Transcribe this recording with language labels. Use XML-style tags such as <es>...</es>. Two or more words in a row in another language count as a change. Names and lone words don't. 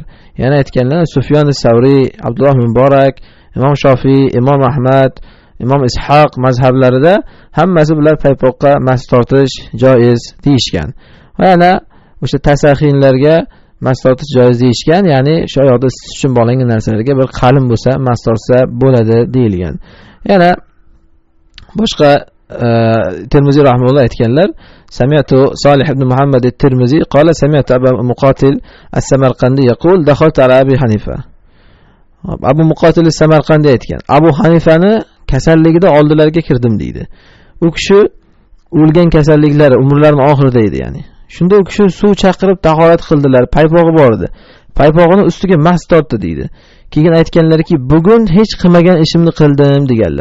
<uz>Yana aytganlar Sufyon as-Savriy, Abdulloh Muborak, Imom Shofiy, Imom Ahmad, Imom Ishoq mazhablarida hammasi bular paypoqqa mas tortish joiz deyishgan. Va yana o'sha tasaxinlarga mas tortish joiz deyishgan, ya'ni shu oyoqda isitish uchun bog'langan narsalarga bir qalin bo'lsa mas tortsa bo'ladi deyilgan. Yana boshqa Tirmiziy rahimahulloh aytganlar,</uz> <ar>سمعت صالح بن محمد الترمذي قال سمعت أبو مقاتل السمرقندي يقول دخلت على أبي حنيفة.</ar> <uz>Abu Muqatil as-Samarqandi aytgan, Abu Hanifani kasalligida oldilariga kirdim deydi. U kishi o'lgan kasalliklari umrlarining oxirida edi, ya'ni. Shunda u kishi suv chaqirib tahorat qildilar, paypog'i bor edi. Paypog'ini ustiga mas tortdi deydi. Keyin aytganlarki, bugun hech qilmagan ishimni qildim deganlar.</uz>